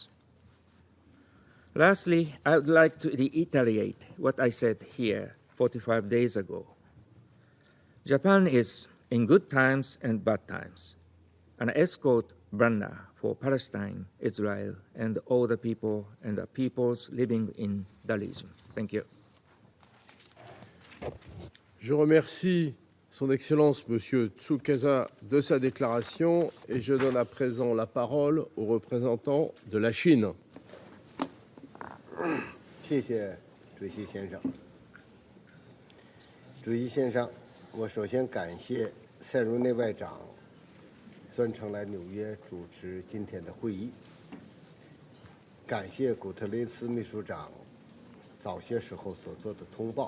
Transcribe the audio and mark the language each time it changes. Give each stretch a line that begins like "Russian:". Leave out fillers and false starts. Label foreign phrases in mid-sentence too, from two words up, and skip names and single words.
English: Lastly, I would like to reiterate what I said here 45 days ago. Japan is, in good times and bad times, an escort runner for Palestine, Israel, and all the people and the peoples living in the region. Thank you.
French: Je remercie Son Excellence M. Tsukasa de sa déclaration et je donne à présent la parole au représentant de la Chine.
Chinese: 谢谢主席先生。主席先生，我首先感谢塞茹内外长专程来纽约主持今天的会议，感谢古特雷斯秘书长早些时候所做的通报。